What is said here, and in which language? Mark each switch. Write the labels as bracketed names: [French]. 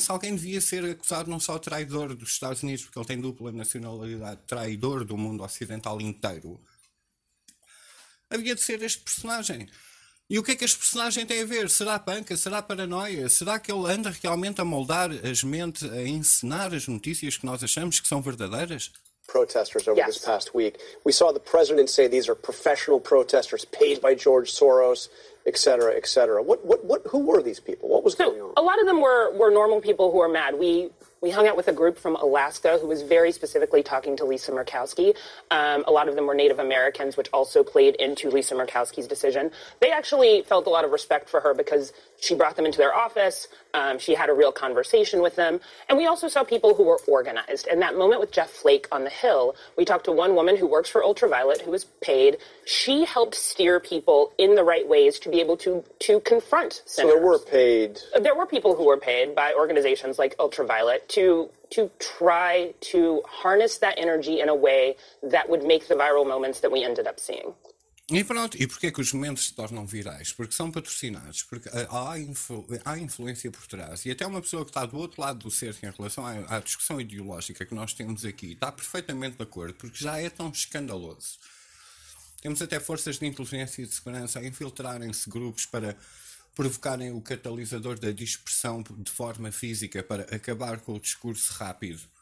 [Portuguese] Se alguém devia ser acusado não só de traidor dos Estados Unidos, porque ele tem dupla nacionalidade, traidor do mundo ocidental inteiro, havia de ser este personagem. E o que é que este personagem tem a ver? Será panca? Será paranoia? Será que ele anda realmente a moldar as mentes, a encenar as notícias que nós achamos que são verdadeiras? [English] Protesters over this past week. We saw the president say these are professional protesters paid by George Soros, etc., etc. What who were these people? What was going on? A lot of them were normal people who are mad. We hung out with a group from Alaska who was very specifically talking to Lisa Murkowski. A lot of them were Native Americans, which also played into Lisa Murkowski's decision. They actually felt a lot of respect for her because she brought them into their office. She had a real conversation with them. And we also saw people who were organized. And that moment with Jeff Flake on the Hill, we talked to one woman who works for Ultraviolet, who was paid. She helped steer people in the right ways to be able to confront senators. So there were paid... There were people who were paid by organizations like Ultraviolet to try to harness that energy in a way that would make the viral moments that we ended up seeing. [Portuguese] E pronto, e porquê que os momentos se tornam virais? Porque são patrocinados, porque há influência por trás. E até uma pessoa que está do outro lado do cerco em relação à discussão ideológica que nós temos aqui está perfeitamente de acordo, porque já é tão escandaloso. Temos até forças de inteligência e de segurança a infiltrarem-se grupos para provocarem o catalisador da dispersão de forma física para acabar com o discurso rápido.